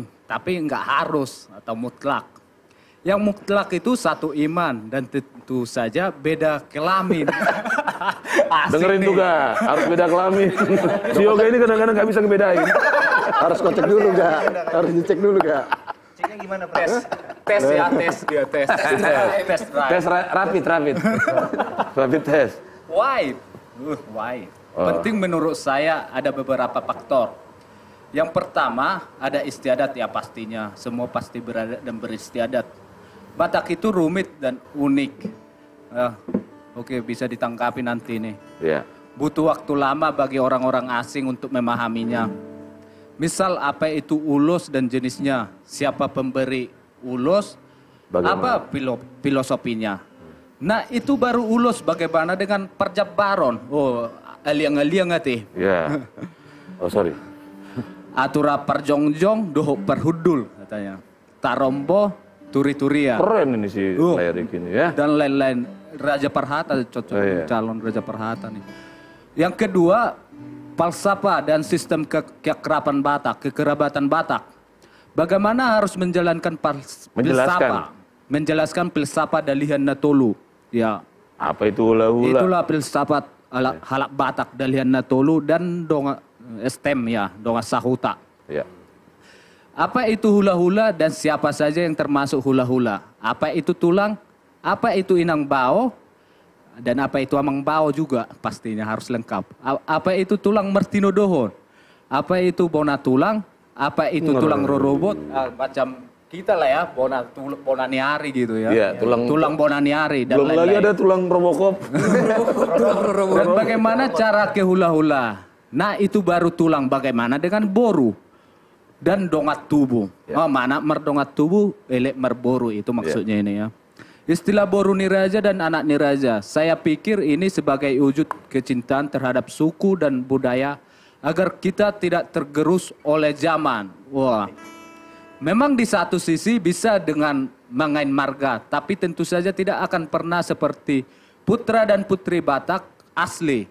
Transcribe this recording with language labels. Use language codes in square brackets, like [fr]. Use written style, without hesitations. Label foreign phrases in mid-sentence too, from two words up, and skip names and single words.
[id] Tapi nggak harus atau mutlak. Yang mutlak itu satu iman dan tentu saja beda kelamin. Dengerin tuh gak, harus beda kelamin. Si Yoga ini kadang-kadang gak bisa ngebedain. Harus kocek dulu gak? Harus dicek dulu gak? Ceknya gimana, Pak? Tes [en] Tes rapid test. Why? Why? [id] Penting menurut saya ada beberapa faktor. Yang pertama ada istiadat ya pastinya. Semua pasti beradat dan beristiadat. Batak itu rumit dan unik. Oke, bisa ditangkapi nanti nih. Ya. Butuh waktu lama bagi orang-orang asing untuk memahaminya. Misal apa itu ulus dan jenisnya, siapa pemberi ulus, Bagaimana? apa filosofinya. Nah itu baru ulus bagaimana dengan perjabaron. [bbc] Oh, aliang-aliang ati. [en] Ya. Oh sorry. [bbc] Atura perjongjong doho perhudul katanya. Tarombo turi-turia. [id] Keren ini si Lerik ini ya. Dan lain-lain. [bbc] Raja Perhata [id] cocok calon [bbc] Raja Perhata [id] nih. Yang kedua, falsafah dan sistem kekerabatan Batak. Bagaimana harus menjalankan filsafat? Menjelaskan filsafat Dalihan Natolu. Ya. Apa itu hula-hula? Itulah filsafat halak Batak Dalihan Natolu dan donga STEM ya, [bbc] donga Sahuta. [id] Ya. Apa itu hula-hula dan siapa saja yang termasuk hula-hula? Apa itu tulang? Apa itu [bbc] inang bao? [id] Dan apa itu [bbc] amang bao [id] juga pastinya harus lengkap. Apa itu [bbc] tulang mertino dohon? [id] Apa itu [bbc] bona tulang? [id] Apa itu [bbc] tulang rorobot? [id] Macam kita lah ya, bonaniari gitu ya. Iya, [bbc] tulang bonaniari [id] dan belum lain-lain. lagi ada tulang Robocop. Dan bagaimana cara ke hula-hula? Nah itu baru tulang. Bagaimana dengan boru? Dan [bbc] dongat tubuh. [id] Oh, [bbc] mana merdongat tubuh, elek merboru [id] itu maksudnya ini ya. Istilah [bbc] boru niraja [id] dan [bbc] anak niraja. [id] Saya pikir ini sebagai wujud kecintaan terhadap suku dan budaya agar kita tidak tergerus oleh zaman. Wah. Memang di satu sisi bisa dengan mengain marga, tapi tentu saja tidak akan pernah seperti putra dan putri Batak asli.